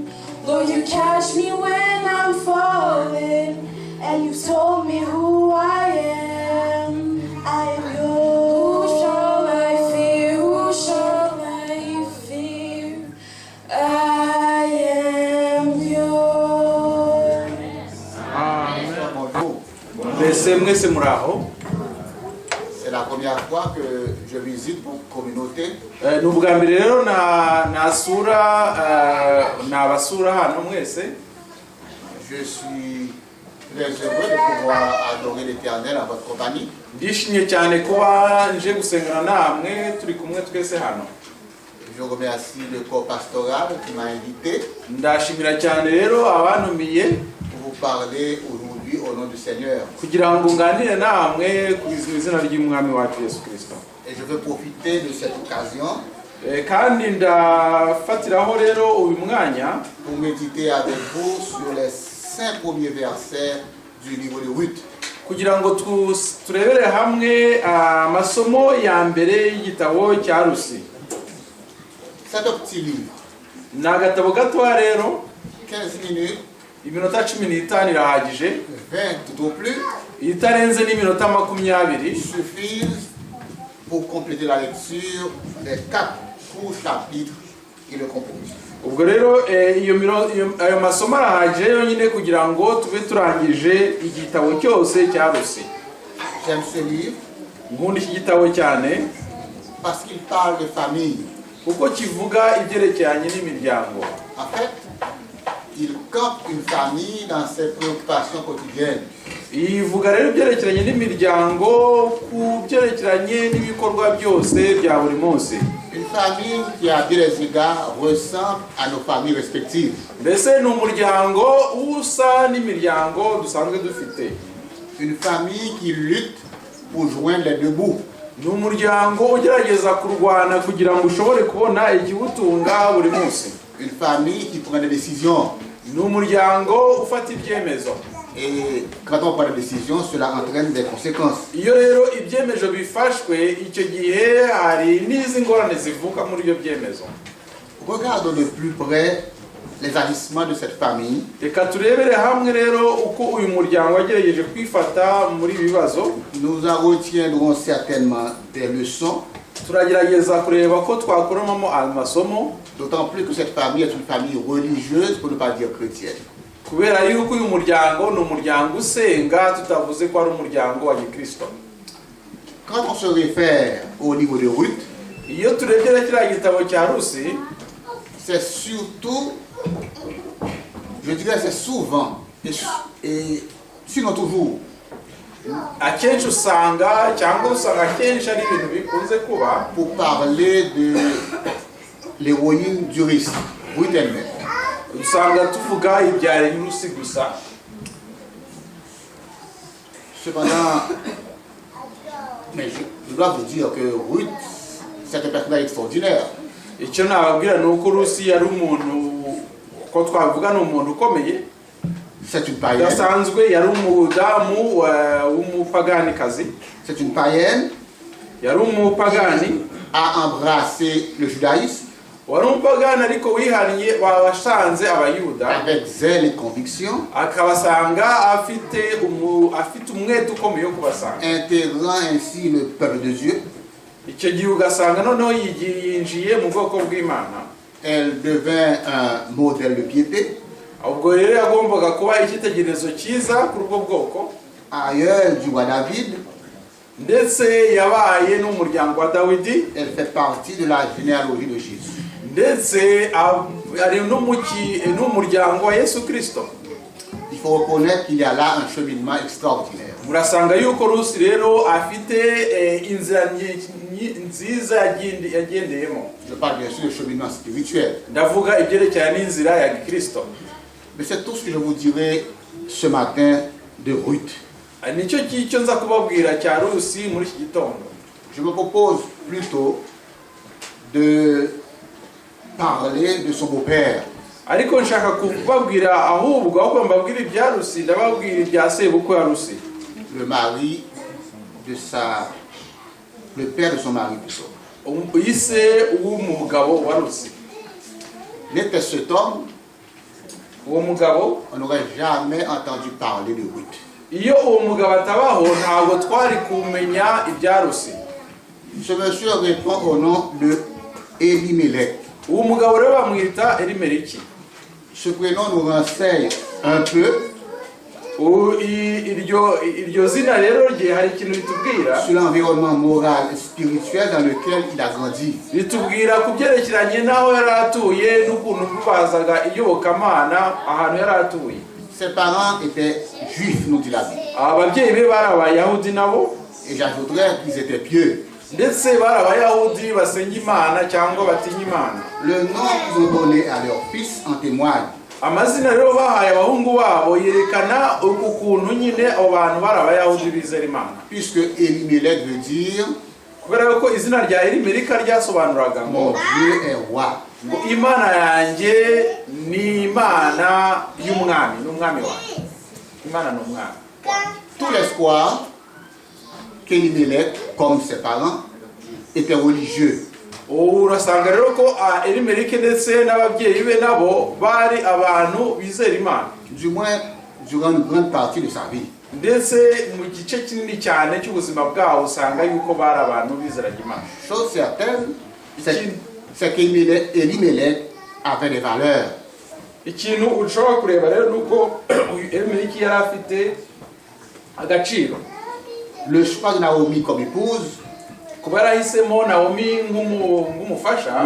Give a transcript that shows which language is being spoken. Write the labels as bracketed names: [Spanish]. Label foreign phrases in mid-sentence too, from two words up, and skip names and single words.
[English] Lord, you catch me when I'm falling, and you've told me who I am. I am yours. Who shall I fear? Who shall I fear? I am yours. [French] C'est la première fois que je visite votre communauté. Je suis très heureux de pouvoir adorer l'Éternel à votre compagnie. Je remercie le corps pastoral qui m'a invité pour vous parler aujourd'hui au nom du Seigneur. Et je veux profiter de cette occasion [Kinyarwanda] kandi ndafatiraho rero uyu mwanya [French] pour méditer avec vous sur les 5 premiers versets du livre de Ruth. [Kinyarwanda] kugira ngo turebere hamwe amasomo ya mbere y'igitabo cya Rusi. [French] C'est un petit livre. [Kinyarwanda] Ni agatabo gatoya rero [French] 15 minutes, [Kinyarwanda] iminota 15 irahagije, [French] 20 tout au plus, [Kinyarwanda] itarenze n'iminota 20 [French] suffisent pour compléter la lecture des 4 courts chapitres qui le composent. [Kinyarwanda] ubwo rero ayo masomo arahagije yonyine kugira ngo tube turangije igitabo cyose cya Rusi. [French] J'aime ce livre [Kinyarwanda] Nkunda iki gitabo cyane [French] parce qu'il parle de famille. [Kinyarwanda] kuko kivuga ibyerekeranye n'imiryango. [French] En fait, il campe une famille dans ses préoccupations quotidiennes. [Kinyarwanda] Ivuga rero ibyerekeranye n'imiryango ku byerekeranye n'ibikorwa byose bya buri munsi. [French] Une famille qui, à bien des égards, ressemble à nos familles respectives. [Kinyarwanda] Mbese ni umuryango usa n'imiryango dusanzwe dufite. [French] Une famille qui lutte pour joindre les deux bouts. [Kinyarwanda] Ni umuryango ugerageza kurwana kugira ngo ushobore kubona igihutunga buri munsi. [French] Une famille qui prend des décisions. [Kinyarwanda] Ni umuryango ufata ibyemezo. [French] Et quand on prend des décisions, cela entraîne des conséquences. [Kinyarwanda] Iyo rero ibyemezo bifashwe, icyo gihe hari n'izi ngorane zivuka muri ibyo byemezo. [French] Regardons de plus près les agissements de cette famille. [Kinyarwanda] Reka turebere hamwe rero uko uyu muryango wagerageje kwifata muri ibi bibazo. [French] Nous en retiendrons certainement des leçons. [Kinyarwanda] Turagerageza kureba ko twakuramo amasomo, [French] D'autant plus que cette famille est une famille religieuse, pour ne pas dire chrétienne. [Kinyarwanda] kubera yuko uyu muryango ni umuryango usenga, tutavuze ko ari umuryango wa Gikristo. [French] Quand on se réfère au livre de Ruth, [Kinyarwanda] Iyo turebye kiriya gitabo cya Rusi, [French] c'est surtout, je dirais c'est souvent, et sinon toujours, [Kinyarwanda] akenshi usanga cyangwa usanga akenshi ari ibintu bikunze kuba [French] pour parler de l'héroïne du récit, Ruth elle-même. [Kinyarwanda] usanga tuvuga ibya Rusi gusa. [French] Cependant, mais je dois vous dire que Ruth, c'est un personnage extraordinaire. [Kinyarwanda] Icyo nababwira ni uko Rusi yari umuntu, ko twavuga ni umuntu ukomeye, [French] C'est une païenne. [Kinyarwanda] udasanzwe, yari umudamu w'umupaganikazi, [French] C'est une païenne, [Kinyarwanda] yari umupagani, [French] a embrassé le judaïsme [Kinyarwanda] wari umupagani ariko wihaniye wasanze abayuda, [French] avec zèle et conviction, [Kinyarwanda] akabasanga afite umwete ukomeye wo kubasanga. [French] intégrant ainsi le peuple de Dieu. [Kinyarwanda] Icyo gihe ugasanga noneho yinjiye mu bwoko bw'Imana. [French] Elle devint un modèle de piété. [Kinyarwanda] Ubwo rero yagombaga kuba icyitegererezo cyiza kuri ubwo bwoko, [French] Ailleurs du roi David, [Kinyarwanda] ndetse yabaye n'umuryango wa Dawidi, [French] elle fait partie de la généalogie de Jésus. [Kinyarwanda] ndetse ari n'umuryango wa Yesu Kristo. [French] Il faut reconnaître qu'il y a là un cheminement extraordinaire. [Kinyarwanda] Murasanga yuko Rusi rero afite inzira nziza yagendeyemo. [French] Je parle bien sûr du cheminement spirituel. [Kinyarwanda] Ndavuga ibyerekeranye n'inzira ya Gikristo. [French] Mais c'est tout ce que je vous dirai ce matin de Ruth. [Kinyarwanda] Nicyo cyo nza kubabwira cya Rusi muri iki gitondo. [French] Je me propose plutôt de parler de son beau-père. [Kinyarwanda] Ariko nshaka kubabwira ahubwo aho mbabwira ibya Rusi, ndababwira ibya sebukwe ya Rusi. [French] Le mari de le père de son mari plutôt. [Kinyarwanda] Ise w'umugabo wa Rusi. [French] N'était cet homme, [Kinyarwanda] Uwo mugabo, [French] on n'aurait jamais entendu parler de Ruth. [Kinyarwanda] iyo uwo mugabo atabaho ntabwo twari kumenya ibya Rusi. [French] Ce monsieur répond au nom de Elimelech. [Kinyarwanda] Uwo mugabo rero bamwita Elimeleki. [French] Ce prénom nous renseigne un peu [Kinyarwanda] iryo zina rero rye hari ikintu bitubwira [French] sur l'environnement moral et spirituel dans lequel il a grandi. [Kinyarwanda] Bitubwira ku byerekeranye n'aho yari atuye n'ukuntu bazaga iyobokamana ahantu yari atuye. [French] Ses parents étaient juifs, nous dit la Bible. [Kinyarwanda] Ababyeyi be bari Abayahudi nabo, [French] Et j'ajouterais qu'ils étaient pieux. [Kinyarwanda] ndetse bari Abayahudi basenga Imana cyangwa batinya Imana. [French] Le nom qu'ils ont donné à leur fils en témoigne. [Kinyarwanda] Amazina rero bahaye abahungu babo yerekana ukuntu nyine abo bantu bari Abayahudi bizera Imana. [French] Puisque Elimelech veut dire [Kinyarwanda] kubera ko izina rya Elimeleki ryasobanuraga ngo [French] mon Dieu est roi. [Kinyarwanda] ngo Imana yanjye ni Imana y'umwami, n'umwami wanjye. Imana ni umwami. [French] Tout l'espoir qu'Elimelech, comme ses parents, était religieux. [Kinyarwanda] Urasanga rero ko Elimeleki ndetse n'ababyeyi be nabo bari abantu bizera Imana. [French] Du moins, durant une grande partie de sa vie. [Kinyarwanda] Ndetse mu gice kinini cyane cy'ubuzima bwabo usanga yuko bari abantu bizera Imana. [French] Chose certaine, c'est qu'Elimelech avait des valeurs. [Kinyarwanda] Ikintu ushobora kureba rero nuko Elimeleki yari afite agaciro. [French] Le choix de Naomi comme épouse [Kinyarwanda] Kuba yarahisemo Naomi nk'umufasha